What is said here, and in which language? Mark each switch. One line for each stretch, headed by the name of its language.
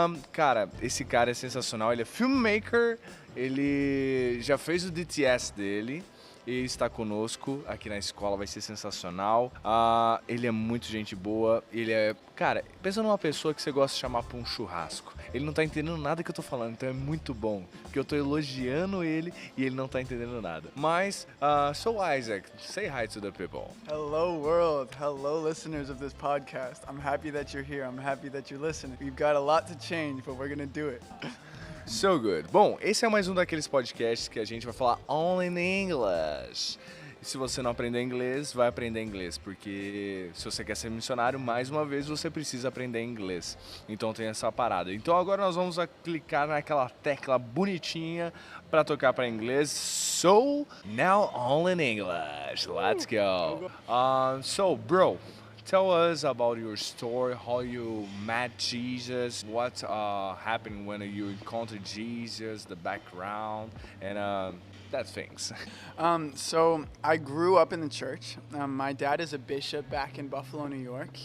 Portuguese: Cara, esse cara é sensacional. Ele é filmmaker, ele já fez o DTS dele. E está conosco aqui na escola, vai ser sensacional. Ele é muito gente boa. Ele é, cara, pensa numa pessoa que você gosta de chamar para um churrasco. Ele não tá entendendo nada que eu tô falando, então é muito bom, porque eu tô elogiando ele e ele não tá entendendo nada.
English: Mas, so Isaac, say hi to the people. Hello world, hello listeners of this podcast. I'm happy that you're here, I'm happy that you're listening. We've got a lot to change, but we're gonna do it. So good.
Portuguese: Bom, esse é mais um daqueles podcasts que a gente vai falar
English: only in English.
Portuguese: E se você não aprender inglês, vai aprender inglês, porque se você quer ser missionário, mais uma vez você precisa aprender inglês. Então tem essa parada. Então agora nós vamos clicar naquela tecla bonitinha para tocar para inglês.
English: So, now only in English. Let's go. So, bro, tell us about your story, how you met Jesus, what happened when you encountered Jesus, the background, and that things. So I grew up in the church. My dad is a bishop back in Buffalo, New York.